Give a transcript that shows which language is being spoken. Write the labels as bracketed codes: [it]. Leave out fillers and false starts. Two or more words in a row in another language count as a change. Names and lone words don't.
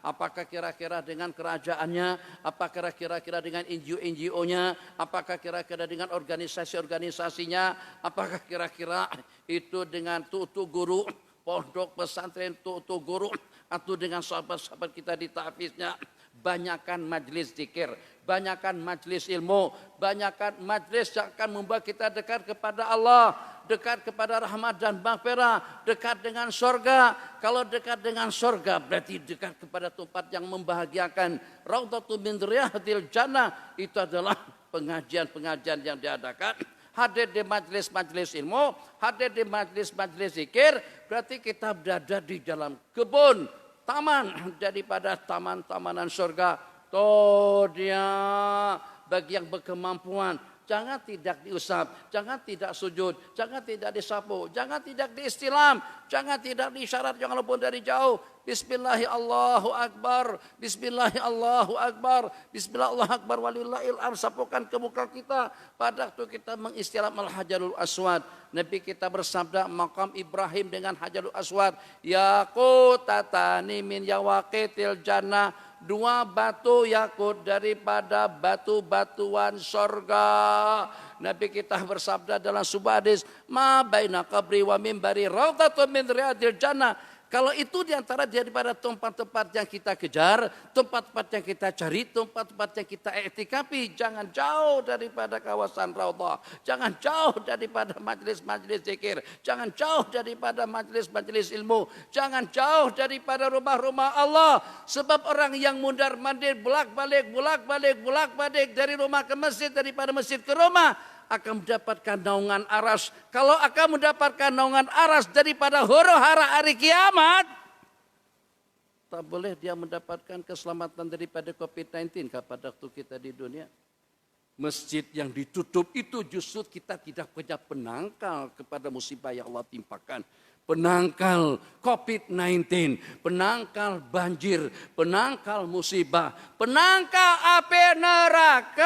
[ms] Apakah kira-kira dengan kerajaannya, apakah kira-kira dengan NGO-nya, apakah kira-kira dengan organisasi-organisasinya, apakah kira-kira itu dengan tutu guru pondok pesantren, tutu guru, atau dengan sahabat-sahabat kita di tahfiznya. Banyakkan majlis zikir, banyakkan majlis ilmu, banyakkan majlis yang akan membuat kita dekat kepada Allah, dekat kepada rahmat dan maghfirah, dekat dengan surga. Kalau dekat dengan surga berarti dekat kepada tempat yang membahagiakan. [ar] روضة من رياض الجنة, [ms] itu adalah pengajian-pengajian yang diadakan. Hadir di majlis-majlis ilmu, hadir di majlis-majlis zikir, berarti kita berada di dalam kebun, taman daripada taman-tamanan surga. Toh dia bagi yang berkemampuan, jangan tidak diusap, jangan tidak sujud, jangan tidak disapu, jangan tidak diistilam, jangan tidak disyarat, jangan walaupun dari jauh. [ar] بسم الله الله أكبر، بسم الله الله أكبر، بسم الله الله أكبر، ولله الحمد. [ms] Sapukan ke muka kita pada waktu kita mengistilam al-Hajarul Aswad. Nabi kita bersabda, makam Ibrahim dengan Hajarul Aswad, [ar] ياقوتتان من يواقيت الجنة, [ms] dua batu yakut daripada batu-batuan surga. Nabi kita bersabda dalam sebuah hadis, [ar] ما بين قبري ومنبري روضة من رياض الجنة. [ms] Kalau itu diantara daripada tempat-tempat yang kita kejar, tempat-tempat yang kita cari, tempat-tempat yang kita iktikafi, jangan jauh daripada kawasan raudhah, jangan jauh daripada majlis-majlis zikir, jangan jauh daripada majlis-majlis ilmu, jangan jauh daripada rumah-rumah Allah. Sebab orang yang mundar-mandir bolak-balik dari rumah ke masjid, daripada masjid ke rumah, akan mendapatkan naungan aras. Kalau akan mendapatkan naungan aras daripada huru-hara hari kiamat, tak boleh dia mendapatkan keselamatan daripada COVID-19 pada waktu kita di dunia. Masjid yang ditutup itu justru kita tidak punya penangkal kepada musibah yang Allah timpakan. Penangkal COVID-19, penangkal banjir, penangkal musibah, penangkal api neraka.